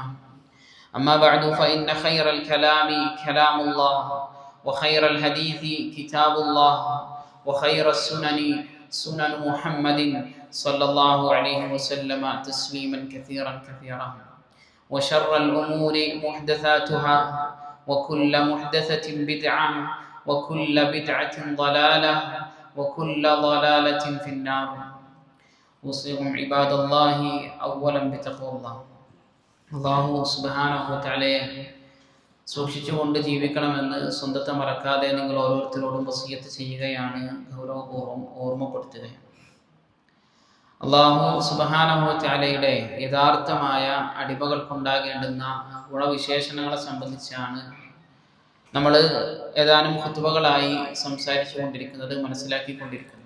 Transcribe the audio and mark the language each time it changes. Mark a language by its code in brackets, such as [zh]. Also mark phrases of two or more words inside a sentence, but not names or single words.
[ar] أما بعد فإن خير الكلام كلام الله وخير الحديث كتاب الله وخير السنن سنن محمد صلى الله عليه وسلم تسليما كثيرا وشر الأمور محدثاتها وكل محدثة بدعة وكل بدعة ضلالة وكل ضلالة في النار. أوصيكم عباد الله أولا بتقوى الله. الله سبحانه وتعالى [ml] സൂക്ഷിച്ചുകൊണ്ട് ജീവിക്കണമെന്ന് സ്വന്തത്തെ മറക്കാതെ നിങ്ങൾ ഓരോരുത്തരോടും വസിയത്ത് ചെയ്യുകയാണ്, ഗൗരവപൂർവ്വം ഓർമ്മപ്പെടുത്തുകയാണ്. [ar] الله سبحانه وتعالى [ml] യഥാർത്ഥമായ അടിമകൾക്കുണ്ടാകേണ്ടുന്ന ഗുണവിശേഷണങ്ങളെ സംബന്ധിച്ചാണ് നമ്മൾ ഏതാനും ഖുതുബകളായി സംസാരിച്ചു കൊണ്ടിരിക്കുന്നത്, മനസ്സിലാക്കിക്കൊണ്ടിരിക്കുന്നത്.